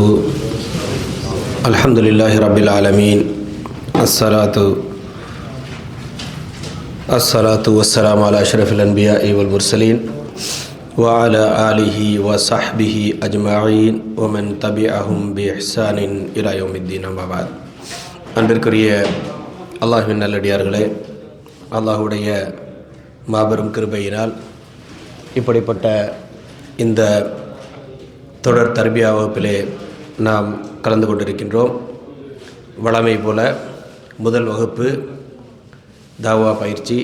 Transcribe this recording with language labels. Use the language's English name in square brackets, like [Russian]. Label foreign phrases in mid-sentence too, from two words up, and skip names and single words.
[Arabic] الحمد لله رب العالمين. الصلاة والسلام على أشرف الأنبياء والمرسلين وعلى آله وصحبه أجمعين ومن تبعهم بإحسان إلى يوم الدين. أما بعد. [Tamil] அன்பிற்குரிய அல்லாஹ்வின் நல்லடியார்களே, அல்லாஹ்வுடைய மாபெரும் கிருபையினால் இப்படிப்பட்ட இந்த தொடர் தர்பியா வகுப்பிலே நாம் கலந்து கொண்டிருக்கின்றோம். வழமை போல முதல் வகுப்பு தாவா பயிற்சி.